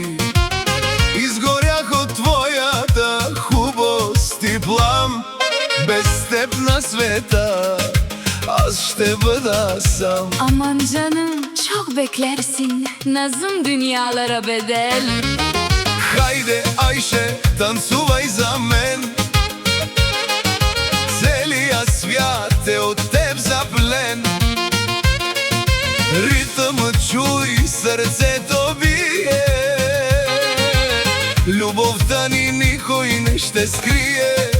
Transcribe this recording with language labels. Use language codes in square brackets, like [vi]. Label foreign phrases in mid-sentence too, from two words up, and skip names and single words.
[bg] Изгорях от твоята хубост и плам, без теб на света аз ще бъда сам. [tr] Aman canım, çok beklersin, nazım dünyalara bedel. [bg] Хайде, Аише, танцувай за мен, целият свят е от теб заплен. Ритъмът чуй, сърцето бие, любовта ни никой не ще скрие.